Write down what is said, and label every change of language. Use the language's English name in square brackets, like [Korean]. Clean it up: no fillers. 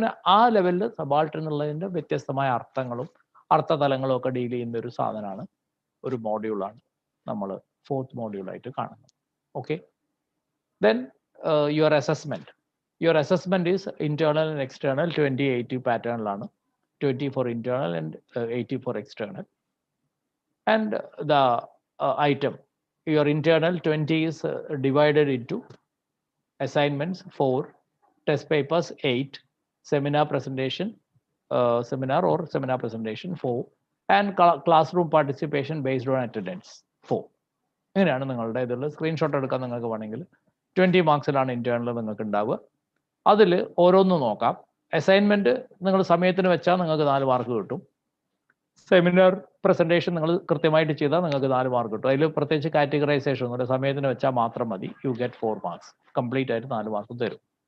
[Malayalam] അങ്ങനെ ആ ലെവലിൽ സബാൾട്ടൻ എന്നുള്ളതിൻ്റെ വ്യത്യസ്തമായ അർത്ഥങ്ങളും അർത്ഥതലങ്ങളും ഒക്കെ ഡീൽ ചെയ്യുന്ന ഒരു സാധനമാണ്, ഒരു മോഡ്യൂളാണ് നമ്മൾ 4th മോഡ്യൂളായിട്ട് കാണുന്നത്. [English] Okay, then your assessment is internal and external 20-80 പാറ്റേണിലാണ്. 20 for internal and 80 for external. And the item, your internal 20 is divided into assignments 4, test papers 8, seminar presentation 4, and classroom participation based on attendance 4. [Malayalam] ഇങ്ങനെയാണ് നിങ്ങളുടെ ഇതിൽ screenshot എടുക്കാൻ നിങ്ങൾക്ക് വേണമെങ്കിൽ 20 മാർക്സിലാണ് internal നിങ്ങൾക്ക് ഉണ്ടാവുക. അതിൽ ഓരോന്നും നോക്കാം. അസൈൻമെന്റ് നിങ്ങൾ സമയത്തിന് വെച്ചാൽ നിങ്ങൾക്ക് 4 മാർക്ക് കിട്ടും. സെമിനാർ പ്രസന്റേഷൻ നിങ്ങൾ കൃത്യമായിട്ട് ചെയ്താൽ നിങ്ങൾക്ക് 4 മാർക്ക് കിട്ടും. അതിൽ പ്രത്യേകിച്ച് കാറ്റഗറൈസേഷൻ ഒന്നുമില്ല, സമയത്തിന് വെച്ചാൽ മാത്രം മതി. [English] you get 4 marks, [Malayalam] കംപ്ലീറ്റ് ആയിട്ട് 4 മാർക്ക് തരും.